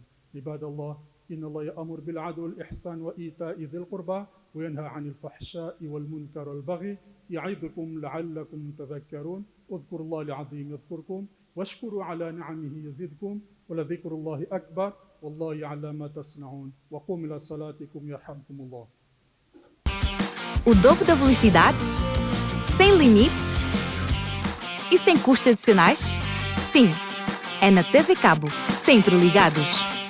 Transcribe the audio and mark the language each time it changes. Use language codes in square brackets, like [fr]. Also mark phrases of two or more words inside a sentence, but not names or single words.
[ar] عباد الله، إن الله يأمر بالعدل والإحسان وإيتاء ذي القربى وينهى عن الفحشاء والمنكر والبغي يعظكم لعلكم تذكرون. اذكروا الله العظيم يذكركم واشكروا على نعمه يزدكم ولذكر الله أكبر والله يعلم ما تصنعون. وقوموا إلى صلاتكم يرحمكم الله. [pt] O dobro da velocidade? Sem limites? E sem custos adicionais? Sim! É na TV Cabo, sempre ligados!